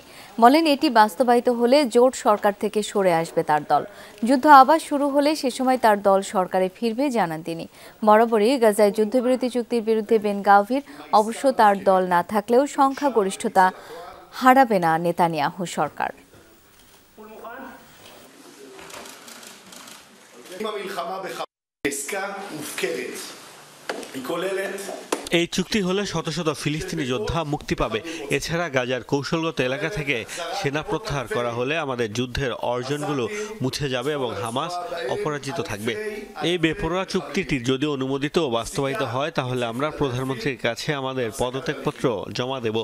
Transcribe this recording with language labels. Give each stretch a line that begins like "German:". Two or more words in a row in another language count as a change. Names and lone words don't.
Bangla: বলেন, এটি বাস্তবায়িত হলে জোট সরকার থেকে সরে আসবে তার দল। যুদ্ধ আবার শুরু হলে সে সময় তার দল সরকারে ফিরবে জানান তিনি। বরাবরই গাজায় যুদ্ধবিরতি চুক্তির বিরুদ্ধে বেন গাভির, অবশ্য তার দল না থাকলেও সংখ্যাগরিষ্ঠতা হারাবে না নেতানিয়াহু সরকার।
Hebrew: אם המלחמה בחמאס עסקה מופקרת, היא כוללת
Bangla: এই চুক্তি হলে শত শত ফিলিস্তিনি যোদ্ধা মুক্তি পাবে। এছাড়া গাজার কৌশলগত এলাকা থেকে সেনা প্রত্যাহার করা হলে আমাদের যুদ্ধের অর্জনগুলো মুছে যাবে এবং হামাস অপরাজিত থাকবে। এই বেপরোয়া চুক্তিটি যদি অনুমোদিত ও বাস্তবায়িত হয় তাহলে আমরা প্রধানমন্ত্রীর কাছে আমাদের পদত্যাগপত্র জমা দেব।